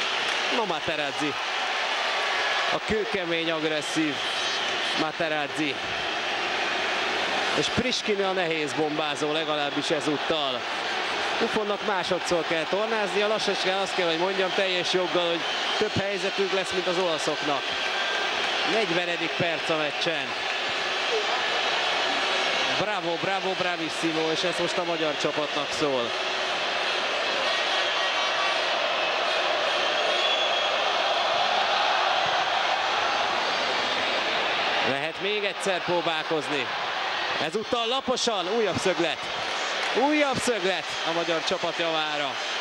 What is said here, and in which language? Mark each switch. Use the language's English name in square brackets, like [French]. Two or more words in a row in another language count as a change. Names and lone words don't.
[Hungarian] No, Materazzi, a kőkemény, agresszív Materazzi. És Priskin a nehéz bombázó, legalábbis ezúttal. Buffonnak másodszor kell tornázni, a lassacskán azt kell, hogy mondjam teljes joggal, hogy több helyzetünk lesz, mint az olaszoknak. 40. perc a meccsen. [Italian] Bravo, bravo, bravissimo, [Hungarian] és ez most a magyar csapatnak szól. Lehet még egyszer próbálkozni. Ezúttal laposan, újabb szöglet. Újabb szöglet a magyar csapat javára.